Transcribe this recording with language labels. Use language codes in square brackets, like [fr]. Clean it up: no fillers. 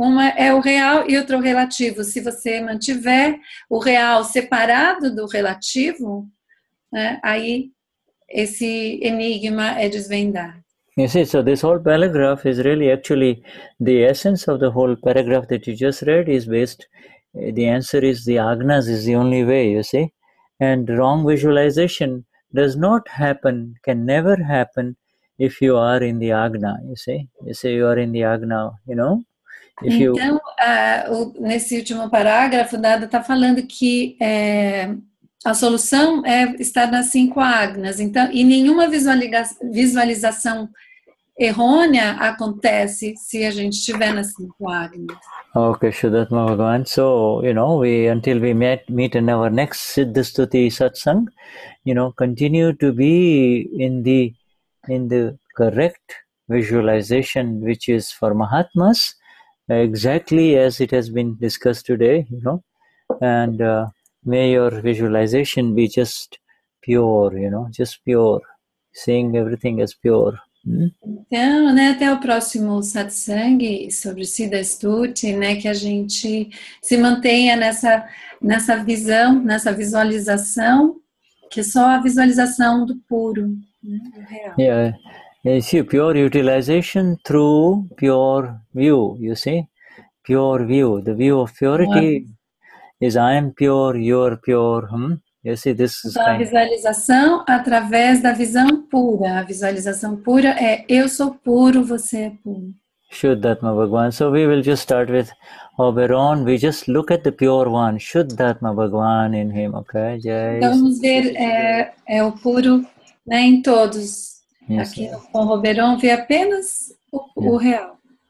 [pt] Uma é o real e outra o relativo. Se você mantiver o real separado do relativo, né, aí esse enigma é desvendado. [en] You see, so this whole paragraph is really actually the essence of the whole paragraph that you just read is based, the answer is the agnas is the only way, you see, and wrong visualization does not happen, can never happen if you are in the agna, you see. You say you are in the agna, you know. [pt] Então, nesse último parágrafo, Dada está falando que a solução é estar nas 5 agnas. Então, e nenhuma visualização errônea acontece se a gente estiver nas 5 agnas. [en] Okay, Shuddha Bhagavan. So, until we meet in our next Siddha Stuti Satsang, continue to be in the correct visualization, which is for Mahatmas, exactly as it has been discussed today, and may your visualization be just pure, just pure, seeing everything as pure. [pt] Então, né, até o próximo satsang sobre Siddha Stuti, né, que a gente se mantenha nessa visão, nessa visualização, que é só a visualização do puro, né, do real. [en] Yeah, you see, pure utilization through pure view, you see, pure view. The view of purity is I am pure, you are pure, You see, this is [pt] Então, a visualização através da visão pura. A visualização pura é eu sou puro, você é puro. [en] Shuddhatma Bhagwan. So we will just start with Oberon. We just look at the pure one, Shuddhatma Bhagwan in him, okay? [pt] Então vamos ver o puro, né, em todos. [en] Yes, [pt] aqui com Oberon vê apenas o real.